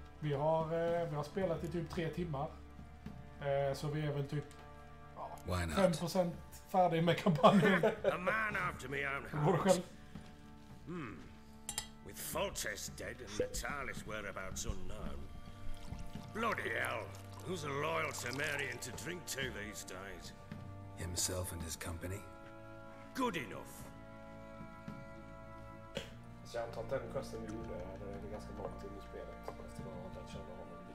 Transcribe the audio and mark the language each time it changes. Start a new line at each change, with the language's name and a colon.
Swedish: Vi har spelat i typ 3 timmar. Så vi är väl typ 5% färdig med kampanjen.
English: A man after me own
Swedish: Går det
English: heart.
Swedish: själv?
English: With Foltest dead and Natalis whereabouts unknown. Bloody hell. Who's loyal to Marion to drink to these days? Himself and his company? Good enough.
Swedish: Så jag antar att den questen vi gjorde är ganska långt in i spelet. Efter att ha känna honom.